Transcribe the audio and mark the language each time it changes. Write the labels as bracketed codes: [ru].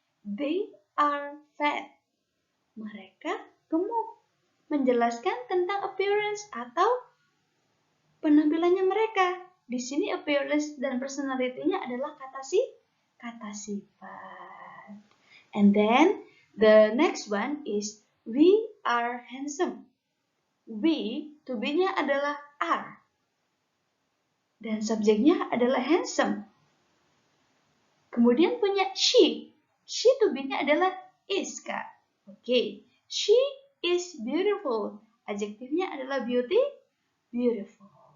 [en] They are fat. [id] Mereka gemuk. Menjelaskan tentang appearance atau penampilannya mereka. Di sini appearance dan personality-nya adalah kata sifat. [en] And then the next one is we are handsome. [id] We, to be-nya adalah are. Dan subjeknya adalah handsome. Kemudian punya she. She to be-nya adalah is, Kak. Oke. [en] She is beautiful. [id] Adjektifnya adalah beautiful.